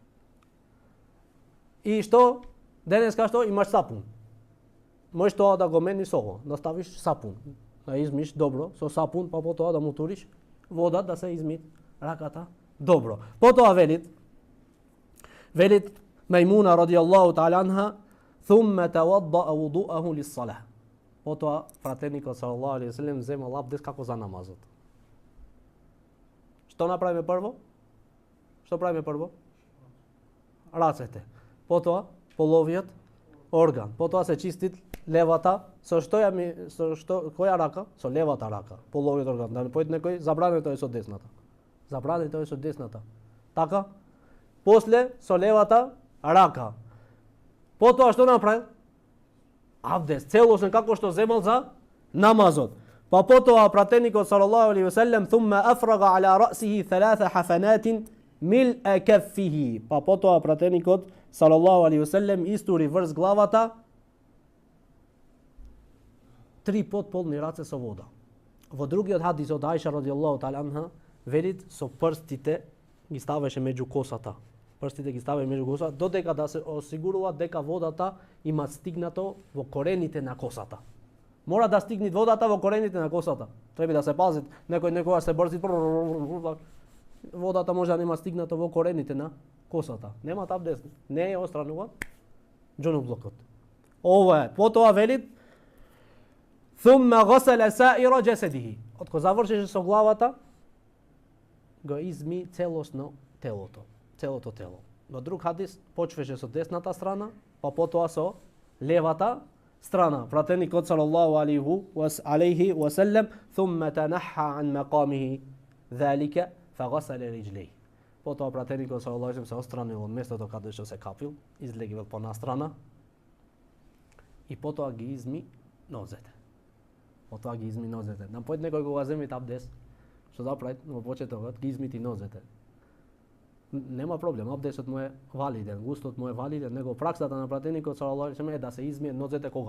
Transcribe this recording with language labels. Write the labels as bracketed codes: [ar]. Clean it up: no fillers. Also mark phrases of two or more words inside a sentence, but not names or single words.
[mk] И што? Денеска што? Имаш сапун. Можеш тоа да го мениш со го, да ставиш сапун. Да измиш добро со сапун, па потоа да му туриш вода да се изми раката добро. Потоа велит Мејмуна [ar] رضي الله تعالى عنها ثم توضأ وضوءه للصلاة. [mk] Потоа пратеникот [ar] صلى الله عليه وسلم [mk] земал абдес како за намазот. Што направиме прво? Што правиме прво? Рацете. Потоа половиот орган. Потоа се чистит левата со која рака? Со левата рака. Половиот орган. Да не појде некој забрането е со десната. Забрането е со десната. Така? После со левата рака. Потоа што направил? Абдес, целосен како што земал за намазот. Па потоа пратеникот [ar] صلى الله عليه وسلم ثم أفرغ على رأسه 3 حفنات من كفيه. [mk] Па потоа пратеникот [ar] صلى الله عليه وسلم [mk] истури врз главата 3 полни раце со вода. Во другиот хадис од Аиша [ar] رضي الله تعالى عنها [mk] велит со прстите ги ставаше меѓу косата. Прстите ги ставаше меѓу косата додека да се осигурува дека водата има стигнато во корените на косата. Мора да стигне водата во корените на косата. Треба да се пазит. Некој се брзи, водата може да нема стигнато во корените на косата. Нема абдес, не е остранува џунублокот. Ова е. Потоа велит [ar] ثم غسل سائر جسده. [mk] Откако завршеше со главата, го изми целосно телото, целото тело. Во друг хадис почваше со десната страна, па потоа со левата страна. Пратеникот [ar] صلى الله عليه وسلم ثم تنحى عن مقامه ذلك فغسل رجليه. [mk] Потоа пратеникот [ar] صلى الله عليه [mk] се отстранил од местото каде што се капил, излегивал по настрана и потоа ги изми нозете. Потоа ги изми нозете. На појд некој кога земи абдес, што направи во почетокот, ги измити нозете. Нема проблем, абдесот му е валиден, гуслот му е валиден, него праксата на пратеникот [ar] صلى الله عليه [mk] е да се измие нозете кога?